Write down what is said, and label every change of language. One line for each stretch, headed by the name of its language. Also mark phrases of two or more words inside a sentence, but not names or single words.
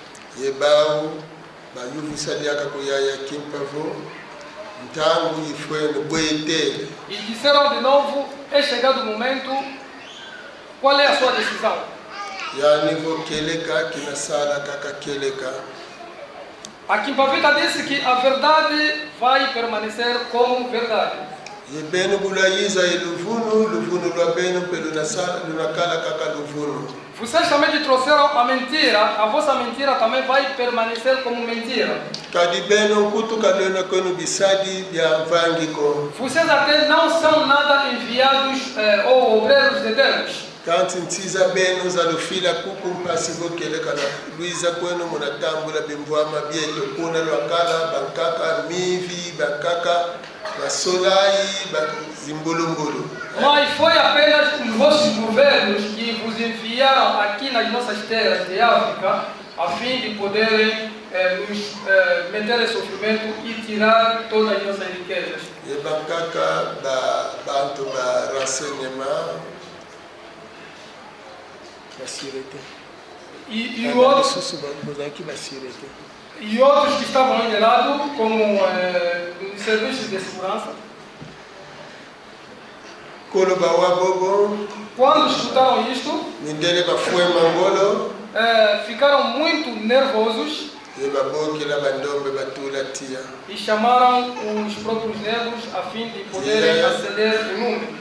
Portuguese: E disseram de novo, é chegado o momento, qual é a sua decisão? A Kimpa Vita disse que a verdade vai permanecer como verdade.
Kongo: Yebeno bulayiza eluvunu, luvunu lwa beno pelo nasala lunakala kaka luvunu.
Portuguese: Vocês também trouxeram a mentira, a vossa mentira também vai permanecer como mentira.
Kongo: Kadi beno kutu kadona kono bisadi bya mvangi ko.
Portuguese: Vocês até não são nada enviados ou obreiros de Deus.
Kongo: Kanti ntiza beno zalufila kuku mpasi gokele kana luiza kwenu munatambula bimvwama byeto kuna lwakala bankaka mivi bankaka basolai bazimbulumbulu.
Portuguese: Mas foi apenas os vossos governos que vos enviaram aqui nas nossas terras de África a fim de poderem nos meter em sofrimento e tirar todas as nossas riquezas.
Kongo: E bankaka bantu ba renseignement
Portuguese: E outros que estavam aí de lado, como serviços de segurança, quando escutaram isto, ficaram muito nervosos e chamaram os próprios negros a fim de poderem acender o número.